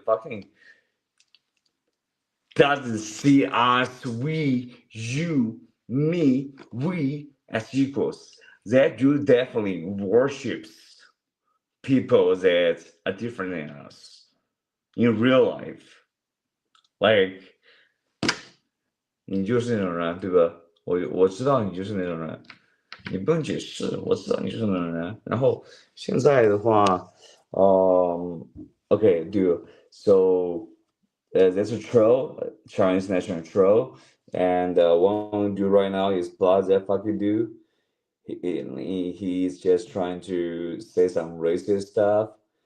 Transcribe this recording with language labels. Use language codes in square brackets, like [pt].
[en] That fucking doesn't see us, we, you, me, we as equals. That dude definitely worships people that are different than us in real life. [zh] Like 你就是那种人，对吧？我知道你就是那种人，你不用解释，我知道你就是那种人。然后现在的话， [en] okay, dude. So there's a troll, Chinese national troll, and what I'm gonna do right now is block that fucking dude. He's just trying to say some racist stuff.